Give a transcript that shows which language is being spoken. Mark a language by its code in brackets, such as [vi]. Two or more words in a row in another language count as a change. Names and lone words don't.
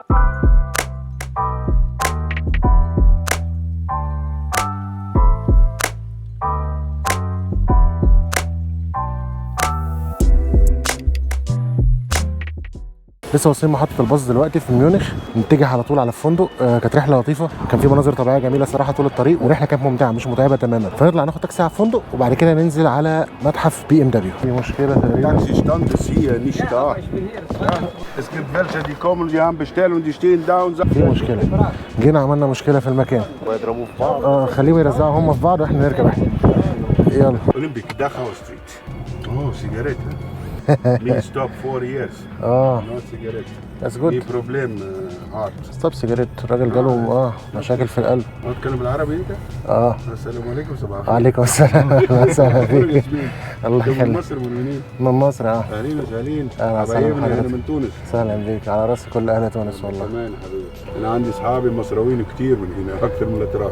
[ar] لسه واصلين محطة الباص دلوقتي في ميونخ، نتجه على طول على الفندق. كانت رحلة لطيفة، كان في مناظر طبيعية جميلة صراحة طول الطريق، والرحلة كانت ممتعة مش متعبة تماما. فنطلع ناخد تاكسي على الفندق، وبعد كده ننزل على متحف بي ام دبليو. في مشكلة تقريبا. [de] Taxi stand ist hier nicht da. Es gibt welche, die kommen, die haben bestellt und die stehen da und sagen. [ar] في مشكلة. جينا عملنا مشكلة في المكان. ويضربوه في بعض. خليهم يرزعوا هم في بعض واحنا نركب احنا. يلا. [en] Olympic, Dachau Street. Oh, Zigarette. Me stop 4 years. No cigarette. That's good. Me problem heart. stop cigarette. [ar] الراجل جاله مشاكل في القلب. ما تتكلم بالعربي انت؟ السلام عليكم، صباح الخير. عليكم السلام. اهلا وسهلا فيك. الله من يخليك. مصر، من منين؟ من مصر. اهلين وسهلين. أهلا وسهلا حبايبنا بحضرتك. هنا من تونس. سهلا بيك، على راس كل اهل تونس والله. كمان حبيبي. انا عندي اصحابي مصراويين كتير من هنا، اكثر من الاتراك.